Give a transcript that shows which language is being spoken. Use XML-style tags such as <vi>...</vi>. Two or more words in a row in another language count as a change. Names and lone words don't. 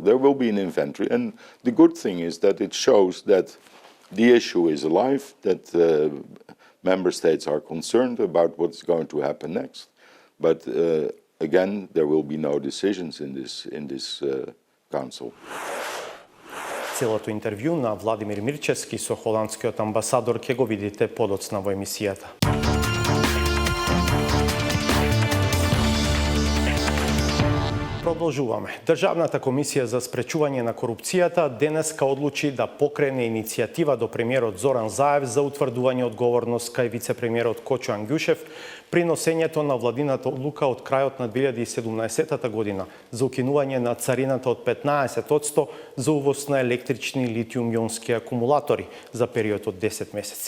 <en>There will be an inventory, and the good thing is that it shows that the issue is alive, that member states are concerned about what's going to happen next. But again, there will be no decisions in this council.</en> <mk>Целото интервју на Владимир Мирчевски со холандскиот амбасадор ќе го видите подоцна во емисијата. Продолжуваме. Државната комисија за спречување на корупцијата денеска одлучи да покрене иницијатива до премиерот Зоран Заев за утврдување одговорност кај вице-премиерот Кочо Ангјушев при носењето на владината одлука од крајот на 2017 година за укинување на царината од 15% за увоз на електрични литиум-јонски акумулатори за период од 10 месеци.</mk>